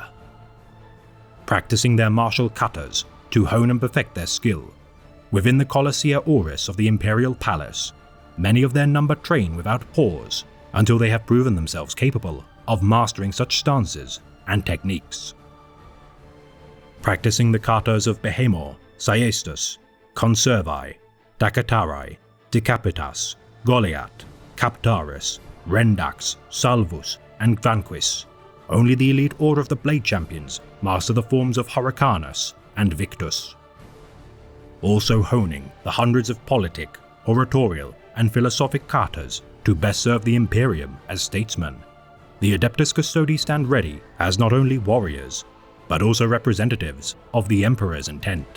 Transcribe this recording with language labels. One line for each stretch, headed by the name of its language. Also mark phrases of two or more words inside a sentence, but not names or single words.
English: Practicing their martial katas to hone and perfect their skill, within the Colossia Auris of the Imperial Palace, many of their number train without pause until they have proven themselves capable of mastering such stances and techniques. Practicing the katas of Behemor, Saiestus, Conservi, Dakatarai, Decapitas, Goliath, Captaris, Rendax, Salvus, and Vanquis, only the elite order of the Blade Champions master the forms of Hurricanus and Victus. Also honing the hundreds of politic, oratorial, and philosophic katas to best serve the Imperium as statesmen, the Adeptus Custodes stand ready as not only warriors, but also representatives of the Emperor's intent.